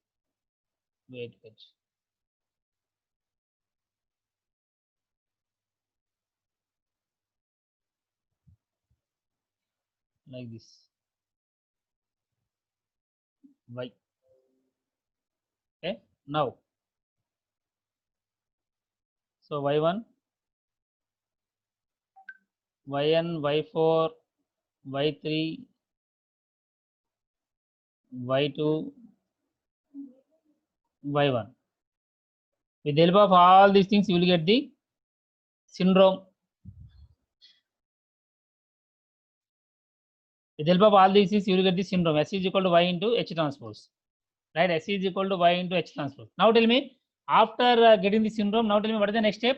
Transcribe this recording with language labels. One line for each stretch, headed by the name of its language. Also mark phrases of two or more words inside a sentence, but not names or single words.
English: Wait. Like this. Y. Okay. Now. So y1, yn, y4, y3, y2, y1. With the help of all these things, you will get the syndrome. With the help of all these things, you will get the syndrome. S is equal to y into h transpose. Right? S is equal to y into h transpose. Now tell me, after getting the syndrome, now tell me what is the next step?